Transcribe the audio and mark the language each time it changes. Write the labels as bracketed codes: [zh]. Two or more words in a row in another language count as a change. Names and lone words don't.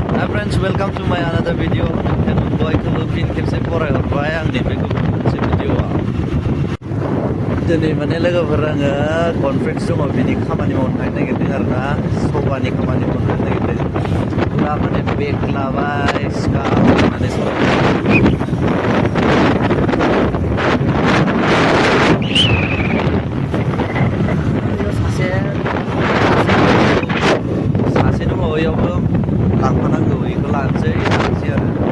[en] Hi friends, welcome to my another video. [brx] And boy kelupin खेबसे फरायहरबाय आंनि बे गुबुन मोनसे भिडिअ'आ दिनै माने लोगोफोर आङो कनफारेन्स दङ बिनि खामानि मावनो थांनो नागिरदों आरो ना सभानि खामानि मावनो थांनो नागिरदों पुरा माने बेग लाबाय सिखा लानानै सासे दङ बैयावबो लांफानांगौ बेखौ लानोसै आरो